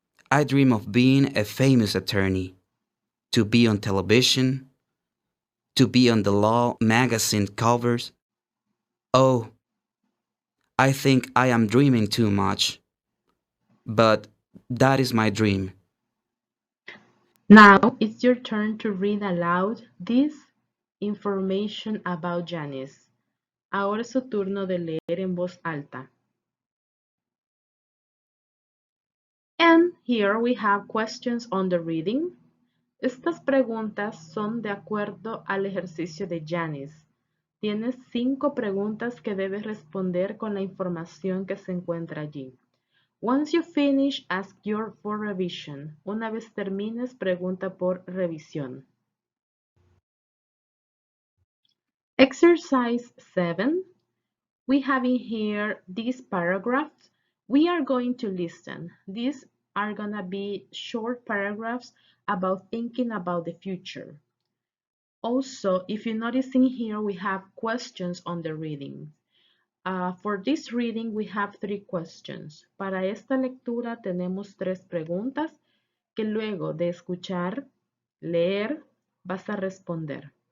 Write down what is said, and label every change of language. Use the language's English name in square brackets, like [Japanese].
[English] I dream of being a famous attorney, to be on television, to be on the law magazine covers. Oh, I think I am dreaming too much, but that is my dream. Now it's your turn to read aloud this information about Janice. [Spanish] Ahora es su turno de leer en voz alta. [English] And here we have questions on the reading. [Spanish] Estas preguntas son de acuerdo al ejercicio de Janice. Tienes 5 preguntas que debes responder con la información que se encuentra allí. [English] Once you finish, ask your for revision. [Spanish] Una vez termines, pregunta por revisión. [English] Exercise 7. We have in here these paragraphs. We are going to listen. These are gonna be short paragraphs about thinking about the future. Also, if you notice in here, we have questions on the reading. For this reading, we have 3 questions. [Spanish] Para esta lectura tenemos 3 preguntas que luego de escuchar, leer, vas a responder.